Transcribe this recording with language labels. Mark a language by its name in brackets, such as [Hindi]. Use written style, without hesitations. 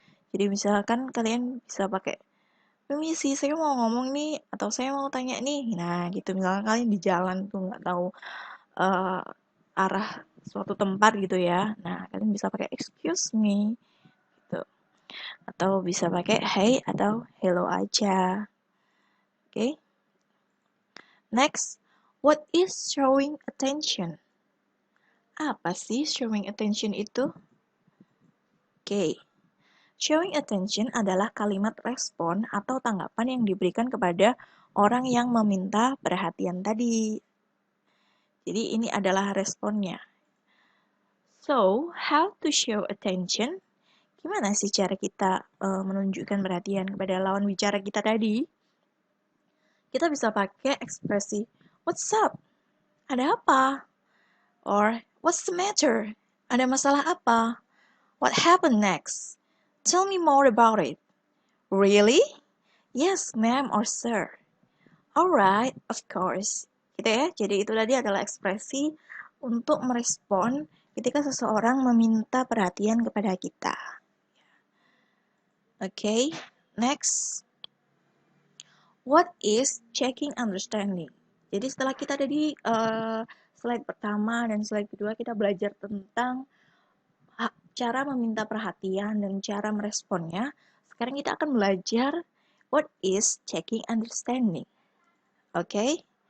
[Indonesian] Jadi misalkan kalian bisa pakai, permisi, saya mau ngomong nih, atau saya mau tanya nih. Nah, gitu. Misalkan kalian di jalan tuh nggak tahu uh, arah suatu tempat gitu ya. Nah, kalian bisa pakai [English] excuse me, [Indonesian] gitu. Atau bisa pakai hey atau hello aja. [English] Okay. Next, what is showing attention? [Indonesian] Apa sih showing attention itu? [English] Okay. [Indonesian] Showing attention adalah kalimat respon atau tanggapan yang diberikan kepada orang yang meminta perhatian tadi. Jadi ini adalah responnya. [English] So, how to show attention? [Indonesian] Gimana sih cara kita menunjukkan perhatian kepada lawan bicara kita tadi? Kita bisa pakai ekspresi, [English] what's up? [Indonesian] Ada apa? [English] Or, what's the matter? [Indonesian] Ada masalah apa? [English] What happened next? Tell me more about it. Really? Yes, ma'am or sir. Alright, of course. [Indonesian] Gitu ya. Jadi itu tadi adalah ekspresi untuk merespon ketika seseorang meminta perhatian kepada kita. [English] Okay, next. What is checking understanding? [Indonesian] Jadi setelah kita tadi slide pertama dan slide kedua kita belajar tentang cara meminta perhatian dan cara meresponnya. Sekarang kita akan belajar [English] what is checking understanding. [Indonesian] Oke?